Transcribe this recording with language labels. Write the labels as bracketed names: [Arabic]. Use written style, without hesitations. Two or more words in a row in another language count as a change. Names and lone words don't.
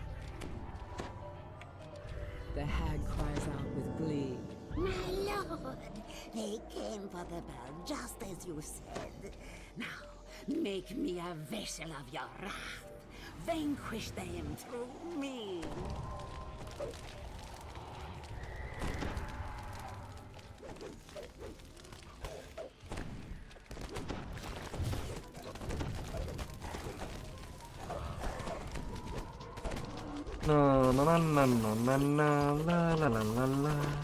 [English] The hag cries out with glee. My lord, they came for the bell just as you said. Now, make me a vessel of your wrath. Vanquish them through me. No, no, no, no, no, no, no, la, la, la, la, la.